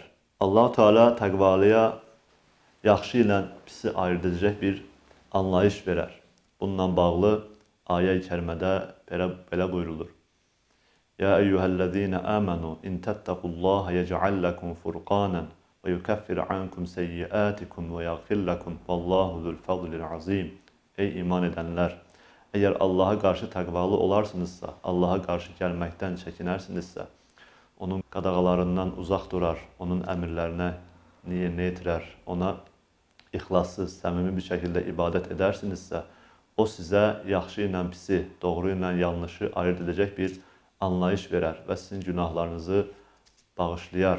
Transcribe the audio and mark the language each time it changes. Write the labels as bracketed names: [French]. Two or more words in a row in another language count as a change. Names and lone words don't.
[Azerbaijani] Allah-u Teala təqvalıya yaxşı ilə pisi ayırt edəcək bir anlayış verər. Bununla bağlı ayə-i kərimədə belə buyurulur. [Arabic] يا أيها الذين آمنوا إن تتقوا الله يجعل لكم فرقانا ويكفر عنكم سيئاتكم ويغفر لكم والله ذو الفضل العظيم. [Azerbaijani] Ey iman edənlər, əgər Allaha qarşı təqvalı olarsınızsa, Allaha qarşı gəlməkdən çəkinərsinizsə, onun qadağalarından uzaq durar, onun əmrlərinə yerinə yetirər, ona ixlassız, səmimi bir şəkildə ibadət edərsinizsə, o sizə yaxşı ilə pisi, doğru ilə yanlışı ayırt edəcək bir anlayış verər və sizin günahlarınızı bağışlayar.